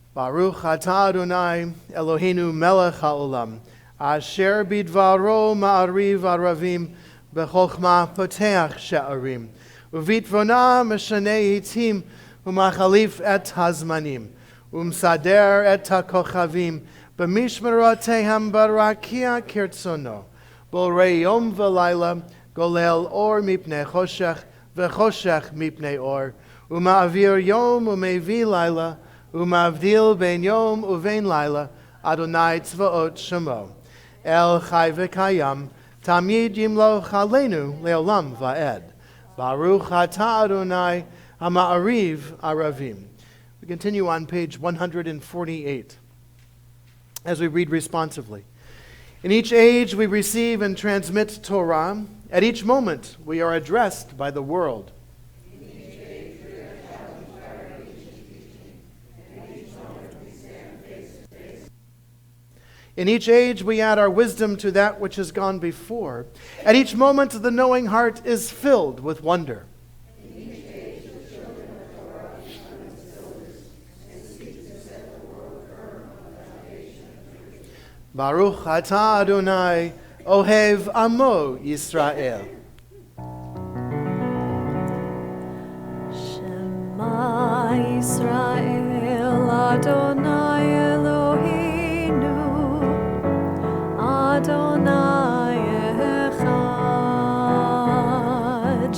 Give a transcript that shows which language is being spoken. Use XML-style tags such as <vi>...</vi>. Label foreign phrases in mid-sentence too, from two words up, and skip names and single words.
<he>ברוך אתה אדוני אלוהינו מלך העולם, אשר בדברו מעריב ערבים, בחכמה פותח שערים, ובתבונה משנה עתים, ומחליף את הזמנים, ומסדר את הכוכבים, במשמרותיהם ברקיע כרצונו, בורא יום ולילה, גולל אור מפני חושך, וחושך מפני אור, ומעביר יום ומביא לילה, ומבדיל בין יום ובין לילה, אדוני צבאות שמו. אל חי וקיים, תמיד ימלוך עלינו לעולם ועד. ברוך אתה אדוני המעריב ערבים.</he> <en>We continue on page 148 as we read responsively. In each age we receive and transmit Torah. At each moment we are addressed by the world. In each age we add our wisdom to that which has gone before. At each moment the knowing heart is filled with wonder.</en> <he>ברוך אתה אדוני אוהב עמו ישראל. שמע ישראל אדוני אלוהינו אדוני אחד.</he>